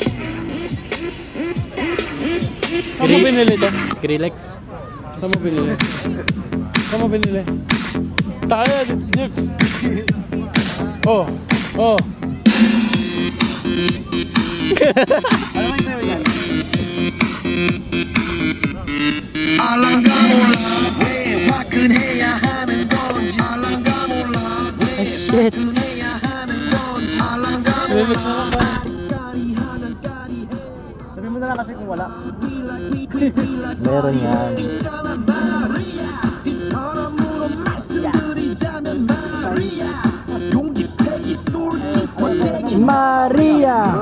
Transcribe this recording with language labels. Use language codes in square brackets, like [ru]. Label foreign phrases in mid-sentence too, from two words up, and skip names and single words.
[tl] Saan mo binili ito? Skrillex. Saan mo binili? Saan mo binili? Tayo, Jeep. Oh, oh. Ano may sayo yan? [ko] 알랑가 몰라 왜 화끈해야 하는 건지 알랑가 몰라 왜 화끈해야 하는 건지 알랑가 [tl] Skrillex na lang ba? Sabi mo na lang kasi kung wala. Meron yan. Maria!